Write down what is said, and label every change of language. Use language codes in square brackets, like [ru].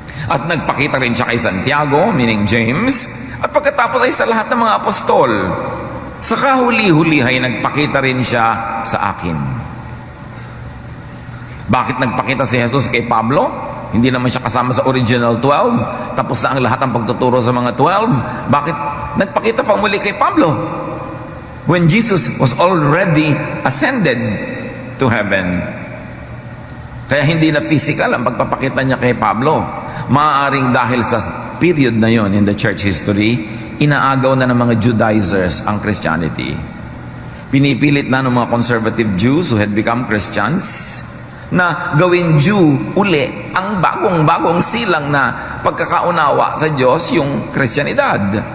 [tl] At nagpakita rin siya kay Santiago, meaning James, at pagkatapos ay sa lahat ng mga apostol. Sa kahuli-huli ay nagpakita rin siya sa akin. Bakit nagpakita si Jesus kay Pablo? Hindi naman siya kasama sa original 12. Tapos na ang lahat ng pagtuturo sa mga 12. Bakit nagpakita pang muli kay Pablo? [en] When Jesus was already ascended to heaven. [tl] Kaya hindi na physical ang pagpapakita niya kay Pablo. Maaaring dahil sa period na yon [en] in the church history, [tl] inaagaw na ng mga Judaizers ang Christianity. Pinipilit na ng mga conservative Jews [en] who had become Christians [tl] na gawin Jew uli ang bagong-bagong silang na pagkakaunawa sa Diyos, yung Kristyanidad.